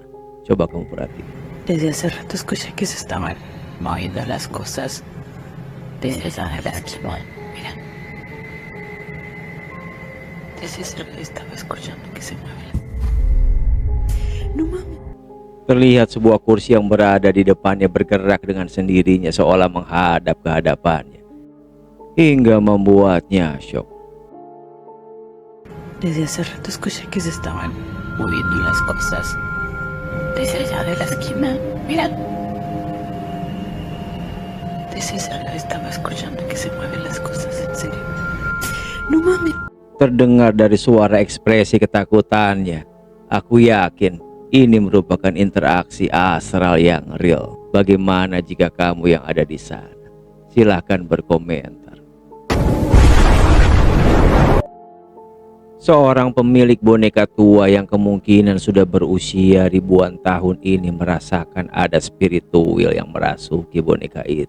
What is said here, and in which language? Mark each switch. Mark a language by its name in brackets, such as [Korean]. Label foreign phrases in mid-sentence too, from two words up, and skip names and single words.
[Indonesian] Coba kamu perhatikan. [Spanish] Desde hace rato escuché que se estaban moviendo las cosas. Desde esa relación, mira. Desde hace rato estaba escuchando que se mueve. No mames. [Indonesian] Terlihat sebuah kursi yang berada di depannya bergerak dengan sendirinya seolah menghadap ke hadapannya, hingga membuatnya syok. [Spanish] Desde hace rato escuché que se estaban moviendo las cosas. Desde allá de la esquina, mira. Desde esa hora estaba escuchando que se mueven las cosas, en serio. No mames. [Indonesian] Terdengar dari suara ekspresi ketakutannya. Aku yakin ini merupakan interaksi astral yang real. Bagaimana jika kamu yang ada di sana? Silahkan berkomentar. Seorang pemilik boneka tua yang kemungkinan sudah berusia ribuan tahun ini merasakan ada spiritual yang merasuki boneka itu.